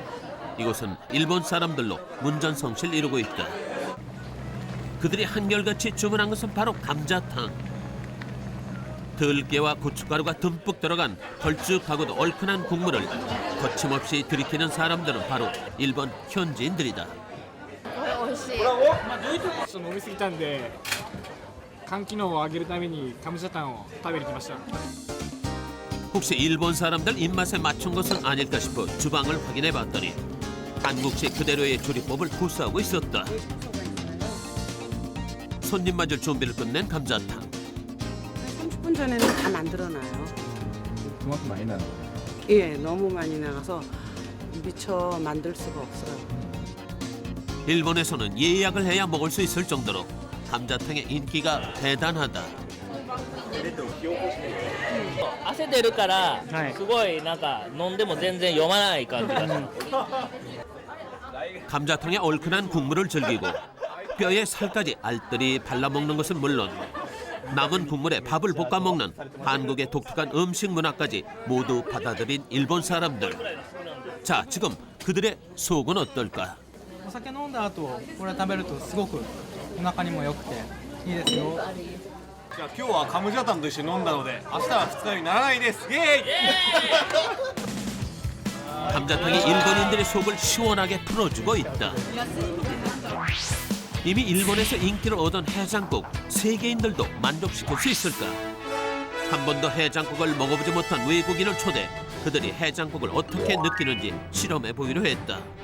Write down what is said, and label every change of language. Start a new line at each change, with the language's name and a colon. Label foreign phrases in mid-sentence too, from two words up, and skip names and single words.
Korean: 이곳은 일본 사람들로 문전성시를 이루고 있다. 그들이 한결같이 주문한 것은 바로 감자탕. 들깨와 고춧가루가 듬뿍 들어간 걸쭉하고도 얼큰한 국물을 거침없이 들이키는 사람들은 바로 일본 현지인들이다.
Japanese: 飲みすぎたんで肝機能を上げるためにカムジャタンを食べに来ました。
Korean: 혹시 일본 사람들 입맛에 맞춘 것은 아닐까 싶어 주방을 확인해 봤더니 한국식 그대로의 조리법을 고수하고 있었다. 손님 맞을 준비를 끝낸 감자탕. 30분 전에는 다 만들어놔요. 그만큼 많이 나는 거예요? 예, 너무 많이 나가서 미처 만들 수가 없어요. 일본에서는 예약을 해야 먹을 수 있을 정도로 감자탕의 인기가 대단하다.
Japanese: 汗出るからすごいなんか飲んでも全然読まない感じがする。
Korean: 감자탕의 얼큰한 국물을 즐기고 뼈에 살까지 알뜰히 발라먹는 것은 물론 남은 국물에 밥을 볶아 먹는 한국의 독특한 음식 문화까지 모두 받아들인 일본 사람들. 자, 지금 그들의 속은 어떨까?
Japanese: お酒飲んだ後これ食べるとすごくお腹にも良くていいですよ。じゃあ今日はカムジャタンと一緒に飲んだので明日は二日酔いにならないです。イエーイ！
Korean: 감자탕이 일본인들의 속을 시원하게 풀어주고 있다. 이미 일본에서 인기를 얻은 해장국, 세계인들도 만족시킬 수 있을까? 한 번도 해장국을 먹어보지 못한 외국인을 초대, 그들이 해장국을 어떻게 느끼는지 실험해 보기로 했다.